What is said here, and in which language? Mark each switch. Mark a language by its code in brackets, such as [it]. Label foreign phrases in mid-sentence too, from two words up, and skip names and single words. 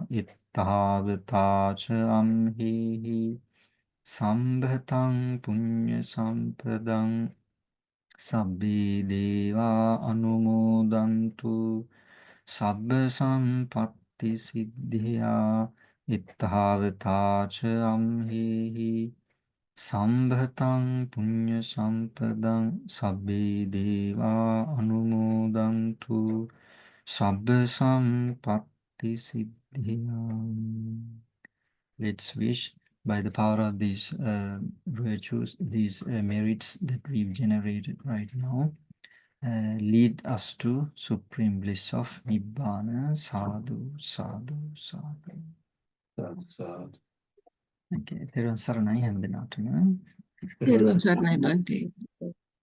[pi] Itthavata amhehi sambhatang punya sampadang sabbe deva anumodantu sabba sampatti siddhya. Itthavata amhehi sambhatang punya sampadang sabbe deva anumodantu sabba sampatti siddhya. [en] Let's wish, by the power of these virtues, these merits that we've generated right now, lead us to supreme bliss of Nibbana. [pi] Sadhu, sadhu, sadhu. Sadhu. [si] Okay, තෙරුවන් සරණයි හැම දිනාටම. තෙරුවන් සරණයි භන්තේ.